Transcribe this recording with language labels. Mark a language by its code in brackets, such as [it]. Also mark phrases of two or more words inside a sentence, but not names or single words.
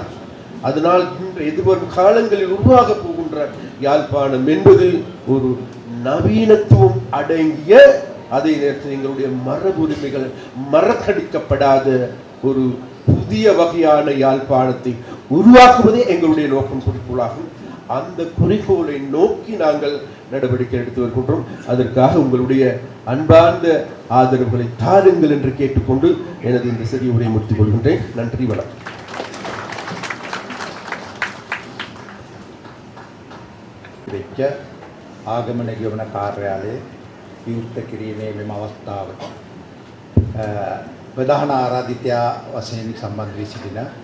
[ta] அதனால் எதிர்வரும் காலங்களில் உருவாக போகின்ற யாழ்ப்பாணம் என்பது ஒரு நவீனத்துவம் அடங்கிய, அதே நேரத்தில் எங்களுடைய மரபுரிமைகள் மறக்கடிக்கப்படாத ஒரு புதிய வகையான யாழ்ப்பாணத்தை உருவாக்குவதே எங்களுடைய நோக்கம், குறிக்கோளாகும். அந்த குறிக்கோளை நோக்கி நாங்கள் நடவடிக்கை எடுத்து வருகின்றோம். அதற்காக உங்களுடைய அன்பார்ந்த ஆதரவுகளை தாருங்கள் என்று கேட்டுக்கொண்டு எனது இந்த சிறிய உரையை முடித்துக் கொள்கின்றேன். நன்றி, வணக்கம். [si] ආගමන ගෙවන කාර්යාලයේ විවෘත කිරීමේ මෙම අවස්ථාවට ප්‍රධාන ආරාධිතයා වශයෙන් සම්බන්ධ වී සිටින